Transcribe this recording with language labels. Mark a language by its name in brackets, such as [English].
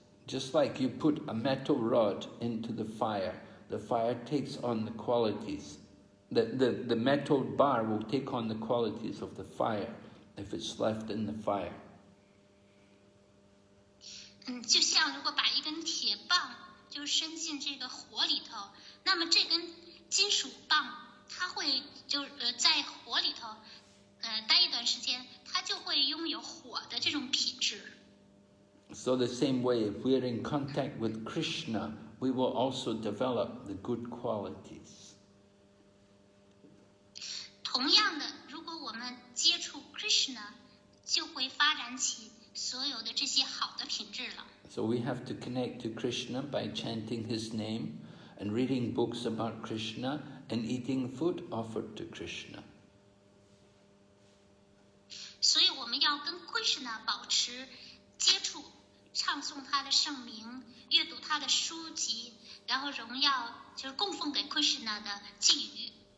[English] Just like you put a metal rod into the fire takes on the qualities. The metal bar will take on the qualities of the fire if it's left in the fire. [Chinese] 就像如果把一根铁棒就伸进这个火里头，那么这根金属棒它会在火里头待一段时间，它就会拥有火的这种品质。 [English] So the same way, if we're in contact with Krishna, we will also develop the good qualities. [Chinese] 同样的，如果我们接触 Krishna， 就会发展起所有的这些好的品质了。 [English] So we have to connect to Krishna by chanting his name and reading books about Krishna and eating food offered to Krishna. [Chinese] 所以我们要跟 Krishna 保持接触，唱诵他的圣名，阅读他的书籍，然后荣耀就是供奉给 Krishna 的祭语。